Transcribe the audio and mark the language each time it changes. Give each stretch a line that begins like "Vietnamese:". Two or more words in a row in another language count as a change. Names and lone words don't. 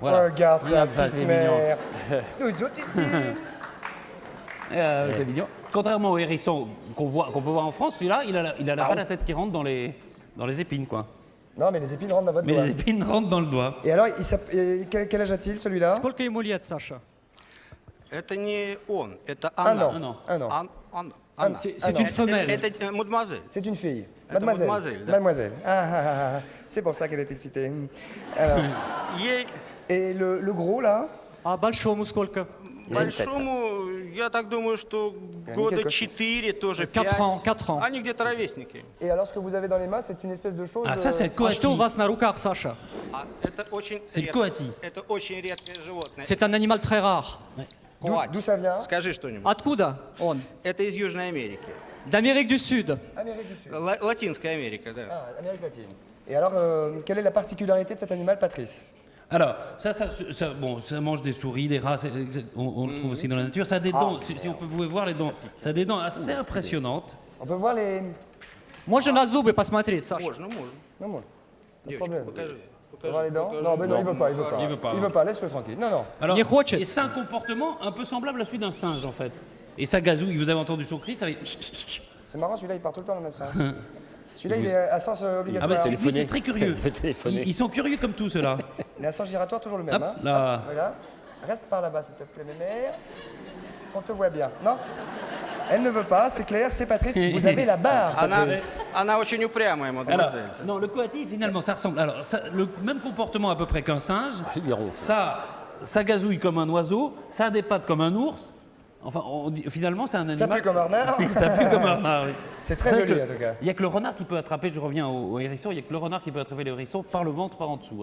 French: Regarde sa Regarde ça, petite c'est mère. C'est mignon. Contrairement au hérisson qu'on peut voir en France, celui-là, il a pas la tête qui rentre dans les épines, quoi. Non, mais les épines rentrent dans votre Mais doigt. les épines rentrent dans le doigt. Et alors, quel âge a-t-il celui-là?
Russian: Сколько ему лет, Саша? Это не он, это
French: Un
Russian: она.
French: an. Un an.
Russian: Анна.
French: C'est une femelle.
Russian: Это мадемуазель.
French: C'est une fille.
Russian: Это
French: Mademoiselle.
Russian: mademoiselle, да.
French: Mademoiselle. C'est pour ça qu'elle est excitée. Alors,
Russian: Ей
French: et le gros là?
Russian: А большому сколько? большому, я так думаю, что года
French: quelque chose.
Russian: 4, тоже 4 5.
French: ans, 4 ans.
Russian: Они где-то ровесники.
French: Et alors, ce que vous avez dans les mains, c'est une espèce de chose. Ah, ça, c'est le
Russian: А что у
French: coati.
Russian: вас на руках, Саша? Это очень
French: C'est le
Russian: редко-
French: coati.
Russian: Это очень редкое животное.
French: C'est un animal très rare. D'où ça vient?
Russian: Скажи что-нибудь. Откуда он? Это из Южной Америки.
French: D'Amérique du Sud. Amérique du Sud.
Russian: Латинская Америка, да.
French: Ah, Amérique latine. Et alors, quelle est la particularité de cet animal, Patrice? Alors, ça mange des souris, des rats, on le trouve aussi dans la nature. Ça a des dents, si on peut vous voir les dents, ça a des dents assez impressionnantes. On peut voir les.
Russian: Можно на зубы посмотреть, Саша? Можно, можно.
French: Non, moi. Pas de
Russian: Девочка,
French: problème.
Russian: покажи.
French: On peut voir les dents? Non, mais non, il veut pas, il veut pas. Il veut pas. Il veut pas, laisse-le tranquille. Non, non. Alors,
Russian: Не хочет.
French: et c'est un comportement un peu semblable à celui d'un singe en fait. Et ça gazouille, vous avez entendu son cri, ça fait... C'est marrant, celui-là, il part tout le temps dans le même sens. Celui-là, il est à sens Ah obligatoire. bah lui c'est très curieux. Il fait téléphoner. Ils sont curieux comme tout ceux-là. Il est à sens giratoire, toujours le même. Hop, Hein. là. Hop, voilà. Reste par là-bas, s'il te plaît, mémère. On te voit bien. Non? Elle ne veut pas, c'est clair, c'est Patrice. Vous avez la barre, Patrice.
Russian: Она очень упрямая,
French: Alors,
Russian: мадемуазель.
French: non, le coati finalement ça ressemble. Alors, le même comportement à peu près qu'un singe. Ça gazouille comme un oiseau, ça a des pattes comme un ours. Enfin, finalement, c'est un animal. Ça pue comme un renard. Ça pue comme un renard, oui. C'est très vrai joli, que en tout cas. Il n'y a que le renard qui peut attraper, je reviens au hérisson, il n'y a que le renard qui peut attraper le hérisson par le ventre, par en dessous.